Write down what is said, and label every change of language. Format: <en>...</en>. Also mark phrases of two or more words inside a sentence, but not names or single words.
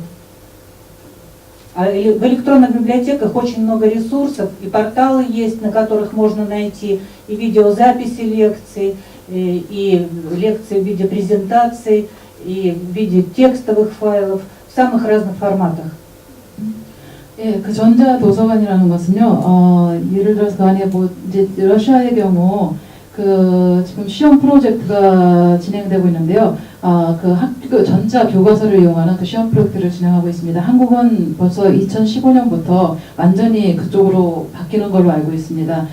<ru>А в электронных библиотеках очень много ресурсов, и порталы есть, на которых можно найти и видеозаписи лекций, и лекции в виде презентаций, и в виде текстовых файлов в самых разных форматах.</ru> <ko>예, 그 전자 도서관이라는 것은요, 예를 들어서 만약에 뭐 이제 러시아의 경우 그 지금 시험 프로젝트가 진행되고 있는데요. 그 학교 전자 교과서를 이용하는 그 시험 프로젝트를 진행하고 있습니다. 한국은 벌써 2015년부터 완전히 그쪽으로 바뀌는 걸로 알고 있습니다.</ko>